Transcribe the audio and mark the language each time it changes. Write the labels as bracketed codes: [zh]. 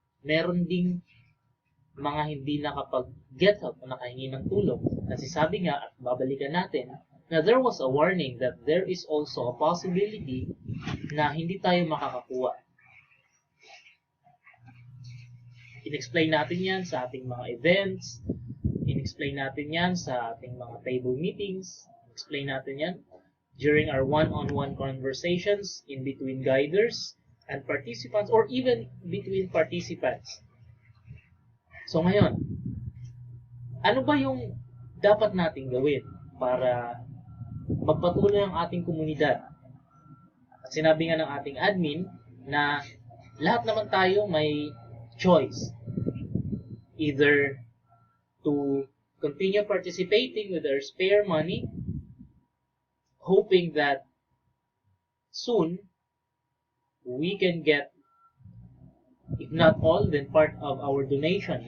[tl] Meron ding mga hindi nakapag-get help o nakahingi ng tulong. Kasi sabi nga, at babalikan natin, na [en] there was a warning that there is also a possibility [tl] na hindi tayo makakakuha. In-explain natin yan sa ating mga events, in-explain natin yan sa ating mga table meetings, in-explain natin yan [en] during our one-on-one conversations in between guiders and participants, or even between participants. [tl] So ngayon, ano ba yung dapat nating gawin para magpatuloy ang ating komunidad? At sinabi nga ng ating admin na lahat naman tayo may choice. [en] Either to continue participating with our spare money, hoping that soon we can get, if not all, then part of our donation.